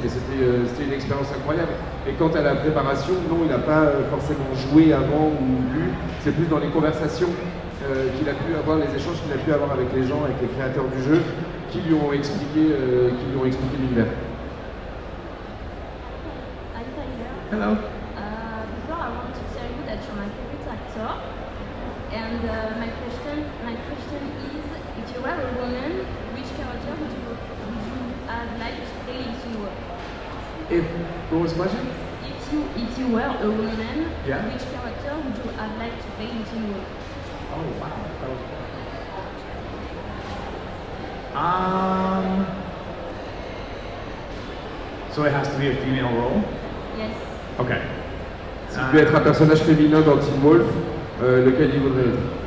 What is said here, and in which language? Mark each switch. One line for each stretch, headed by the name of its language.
French: Mais c'était une expérience incroyable. Et quant à la préparation, non, il n'a pas forcément joué avant ou lu, c'est plus dans les conversations qu'il a pu avoir, les échanges qu'il a pu avoir avec les gens, avec les créateurs du jeu, qui lui ont expliqué l'univers.
English: Hello. Before I want to tell you that you're my favorite actor, and my question is, if you were a woman, which character would you have liked to play in your work? What was the question? If you were a woman, yeah, which character would you have liked to play in your work? Oh wow, that was fun. So it has to be a female role? Yes. Okay.
French: Si tu peux être un personnage féminin dans Teen Wolf, lequel il voudrait être?